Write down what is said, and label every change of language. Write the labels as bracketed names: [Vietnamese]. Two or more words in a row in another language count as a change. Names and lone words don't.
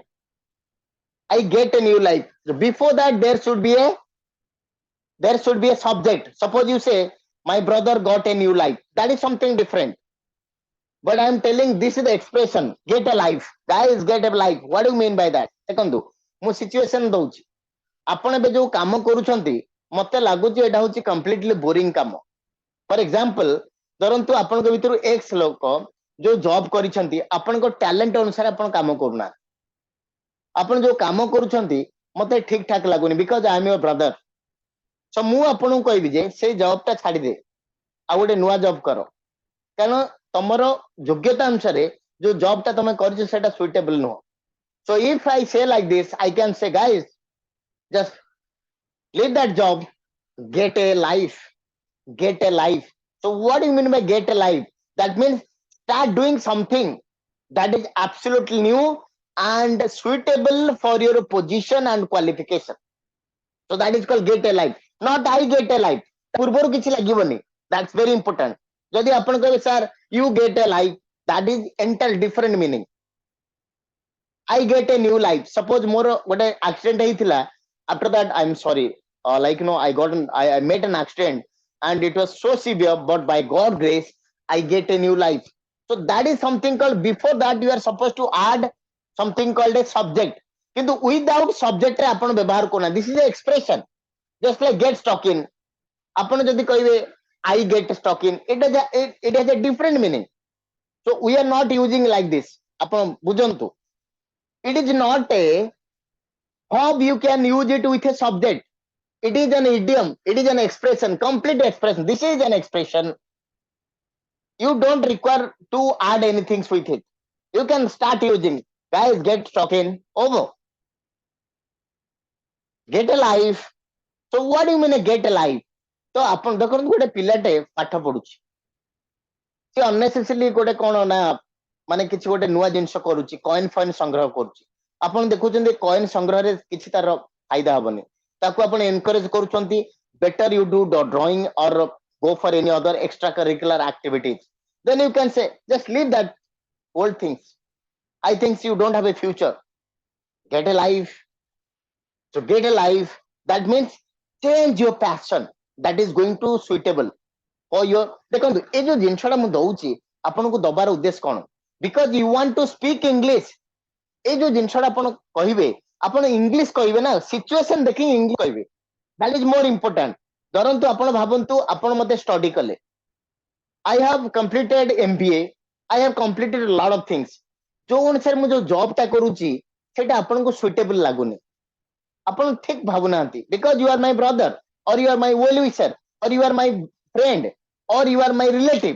[English] I get a new life. Before that, there should be a subject. Suppose you say, my brother got a new life. That is something different. But I'm telling, this is the expression, get a life. Guys, get a life. What do you mean by that? [Odia] ଦେଖନ୍ତୁ, ମୁଁ ସିଚୁଏସନ ଦଉଛି. ଆପଣ ଏବେ ଯୋଉ କାମ କରୁଛନ୍ତି, ମତେ ଲାଗୁଛି ଏଇଟା ହଉଛି [English] completely boring [Odia] କାମ. [English] for example, [Odia] ଧରନ୍ତୁ ଆପଣଙ୍କ ଭିତରୁ ଏକ୍ସ ଲୋକ ଯୋଉ ଜବ୍ କରିଛନ୍ତି, ଆପଣଙ୍କ ଟ୍ୟାଲେଣ୍ଟ ଅନୁସାରେ ଆପଣ କାମ କରୁନାହାନ୍ତି. ଆପଣ ଯୋଉ କାମ କରୁଛନ୍ତି ମତେ ଠିକ ଠାକ ଲାଗୁନି, [English] because I am your brother. [Odia] ସୋ ମୁଁ ଆପଣଙ୍କୁ କହିବି ଯେ ସେଇ ଜବ୍ ଟା ଛାଡ଼ିଦେ. ଆଉ ଗୋଟେ ନୂଆ ଜବ୍ କର, କାରଣ ତମର ଯୋଗ୍ୟତା ଅନୁସାରେ ଯୋଉ ଜବ୍ ଟା ତମେ କରିଛ ସେଟା ସୁଇଟେବଲ ନୁହଁ. [English] So if I say like this, I can say, guys, just leave that job, get a life, get a life. So what do you mean by get a life? That means start doing something that is absolutely new and suitable for your position and qualification. So that is called get a life, not I get a life. [Odia] ପୂର୍ବରୁ କିଛି ଲାଗିବନି. [English] That's very important. [Odia] ଯଦି ଆପଣ କହିବେ [English] sir you get a life, that is entirely different meaning. I get a new life. [Odia] Suppose ମୋର ଗୋଟେ accident ହେଇଥିଲା, [English] after that I'm sorry, like I met an accident and it was so severe, but by God grace I get a new life. So that is something called, before that you are supposed to add something called a subject, কিন্তু without subject ରେ [Odia] ଆପଣ ବ୍ୟବହାର କରୁନା. [English] This is a expression, just like get stuck in. [Odia] ଆପଣ ଯଦି କହିବେ [English] I get stuck in, it has a different meaning. So we are not using like this. [Odia] ଆପଣ ବୁଝନ୍ତୁ, [English] it is not a verb, you can use it with a subject. It is an idiom, it is an expression, complete expression. This is an expression. You don't require to add anything with it. You can start using, guys, get stuck in, over. Get a life. So what do you mean get a life? [Odia] So ଆପଣ ଦେଖନ୍ତୁ ଗୋଟେ ପିଲାଟେ ପାଠ ପଢୁଛି, ସେ unnecessarily ଗୋଟେ କଣ ନା ମାନେ କିଛି ଗୋଟେ ନୂଆ ଜିନିଷ କରୁଛି, କଏନ ଫଏନ ସଂଗ୍ରହ କରୁଛି. ଆପଣ ଦେଖୁଛନ୍ତି କଏନ ସଂଗ୍ରହରେ କିଛି ତାର ଫାଇଦା ହବନି, ତାକୁ ଆପଣ ଏନକରେଜ କରୁଛନ୍ତି [English] better you do drawing or go for any other extracurricular activities. Then you can say just leave that old things. I think you don't have a future. Get a life. So get a life, that means change your passion that is going to suitable for your. [Odia] ଦେଖନ୍ତୁ ଏ ଯୋଉ ଜିନିଷଟା ମୁଁ ଦଉଛି ଆପଣଙ୍କୁ ଦବାର ଉଦ୍ଦେଶ୍ୟ କଣ? [English] Because you want to speak English. [Odia] ଏ ଯୋଉ ଜିନିଷଟା ଆପଣ କହିବେ, ଆପଣ ଇଂଲିଶ କହିବେ ନା, ସିଚୁଏସନ ଦେଖିକି ଇଂଲିଶ କହିବେ. [English] That is more important. [Odia] ଧରନ୍ତୁ ଆପଣ ଭାବନ୍ତୁ ଆପଣ ମତେ ଷ୍ଟଡି କଲେ, [English] I have completed MBA, I have completed a lot of things. [Odia] ଯୋଉ ଅନୁସାରେ ମୁଁ ଯୋଉ ଜବ୍ ଟା କରୁଛି ସେଟା ଆପଣଙ୍କୁ ସୁଇଟେବଲ ଲାଗୁନି, ଆପଣ ଠିକ ଭାବୁନାହାନ୍ତି, [English] because you are my brother or you are my well wisher or you are my friend or you are my relative.